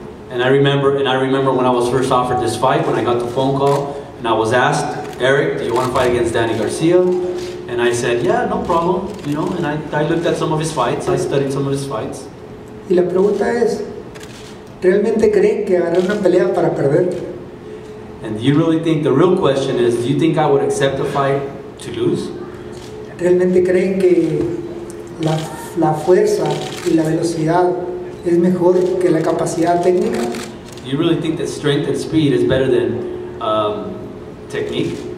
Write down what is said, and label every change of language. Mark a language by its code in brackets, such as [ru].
[en] And I remember when I was first offered this fight, when I got the phone call, and I was asked, Erik, do you want to fight against Danny Garcia? And I said, yeah, no problem, you know, and I looked at some of his fights, I studied some of his fights. [es] Y la pregunta es, ¿realmente creen que haré una pelea para perder? [en] And do you really think, the real question is, do you think I would accept a fight to lose? [es] ¿Realmente creen que la fuerza y la velocidad es mejor que la capacidad técnica? [en] Do you really think that strength and speed is better than technique?